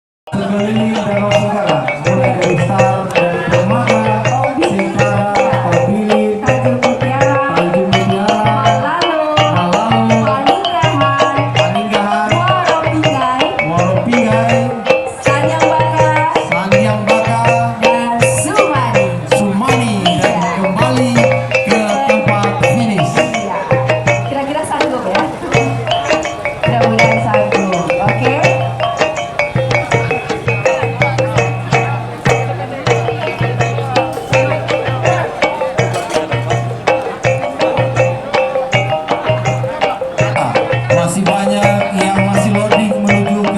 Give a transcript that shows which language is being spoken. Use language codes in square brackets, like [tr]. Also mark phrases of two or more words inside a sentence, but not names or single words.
[id] Sekeliling Danau Senggala, mulai dari Star dan Dermaga, Singkara, Taubilin, Tanjung Mutiara, Tanjung Mutiara, Malalo, Malalo, Paninggahan, Paninggahan, Muaro Pinggai, Muaro Pinggai, Sanyambaka, Sanyang Baka, dan Sumani. Sumani, dan kembali ke tempat finish. Iya. Kira-kira sanggup ya? Mudah-mudahan sanggup. Oke. Masih banyak yang masih loading menuju ke